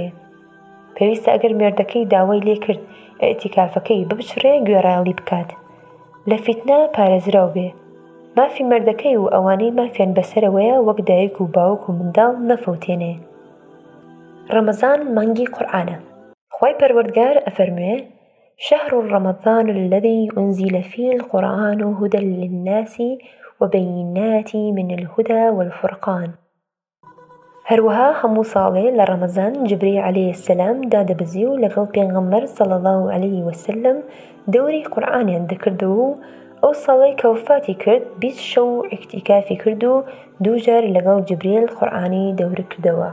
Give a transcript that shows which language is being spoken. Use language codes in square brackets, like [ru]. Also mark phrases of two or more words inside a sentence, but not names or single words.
[ckb] پێویستە ئەگەر مێردەکەی داوای لێ کرد ئیعتیکافەکەی ببچڕێ گوێڕایەڵی بکات، لە فیتنە پارێزراو بێ. مافی مێردەکەی و ئەوانەی مافیان بەسەرەوەیە وەک دایک و باوک و منداڵ نەفەوتێنێ. ڕەمەزان مانگی قورئانە. خوای پەروەردگار ئەفەرموێ [ar] شهر رمضان الذي أنزل فيه القرآن هدى للناس وبينات من الهدى والفرقان. [ckb] هەروەها هەموو ساڵێ لە ڕەمەزان جبرەیل [ar] عەلەیهی السەلام [ckb] دادەبەزی و لەگەڵ پێغەمبەر [ar] صلی الله علیه وسلم [ckb] دەوری قورئانیان دەکردەوە و ئەو ساڵەی کە وفاتی کرد 20 شەو ئیعتیکافی کرد و 2 جار لەگەڵ جبرەیل قورئانی دەور کردەوە.